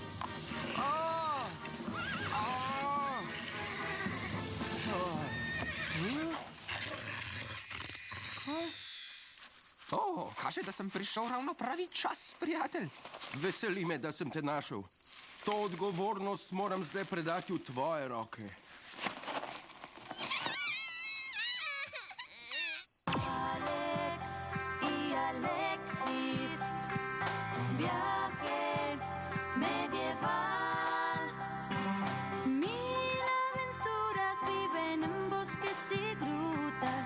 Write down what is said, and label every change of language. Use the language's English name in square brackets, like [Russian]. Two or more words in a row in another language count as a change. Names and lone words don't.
[Slovenian] Kaže, da sem prišel ravno pravi čas, prijatelj. Veseli me, da sem te našel. To odgovornost moram zdaj predati v tvoje roke. [Spanish] Alex y Alexis, viaje medieval. Mil aventuras viven en bosques y grutas.